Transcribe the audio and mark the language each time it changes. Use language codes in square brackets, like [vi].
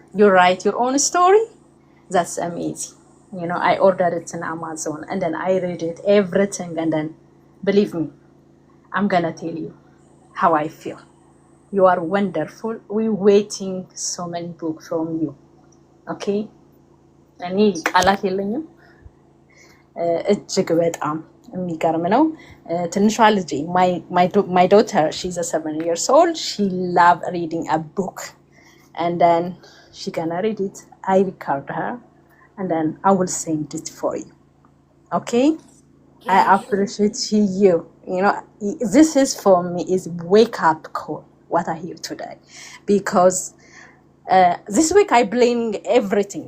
[en] You write your own story. That's amazing. I ordered it in Amazon and then I read it, everything, and then believe me, I'm gonna tell you how I feel. You are wonderful. We're waiting so many books from you. Okay? And [am] ቃላት የለኝም። እጅግ በጣም የሚገርም ነው። ትንሿ ልጄ [en] my daughter, she's a 7 years old. She love reading a book, and then she gonna read it. I record her, and then I will send it for you. Okay? I appreciate you. This is for me is wake up call. What I hear today, because this week I blame everything.